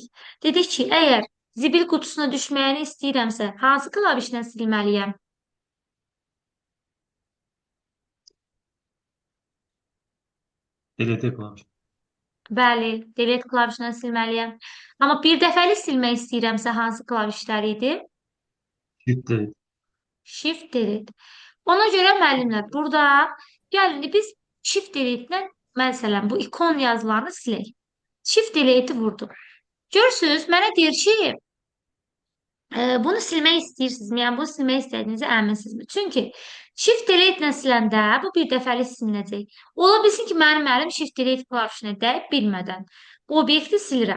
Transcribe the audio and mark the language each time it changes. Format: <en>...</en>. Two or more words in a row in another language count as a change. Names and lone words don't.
<az>Dedik ki, əgər zibil qutusuna düşməyini istəyirəmsə, hansı klavişlə silməliyəm? Delete klaviş. Bəli, delete klavişlə silməliyəm. Amma bir dəfəlik silmək istəyirəmsə, hansı klavişlər idi?</az> <en>Shift delete. Shift delete.</en> <az>Ona görə müəllimlər, burada gəlin biz</az> <en>shift delete-</en> <az>lə məsələn bu ikon yazılarını silək.</az> <en>Shift delete-</en> <az>i vurdum. Görürsünüz, mənə deyir ki, bunu silmək istəyirsinizmi? Yəni, bunu silmək istədiyinizə əminsinizmi? Çünki</az> <en>shift delete</en> <az>ilə siləndə bu bir dəfəlik silinəcək. Ola bilsin ki, mənim əlim</az> <en>shift delete</en> <az>klavişinə dəyib bilmədən bu obyekti silirəm.</az>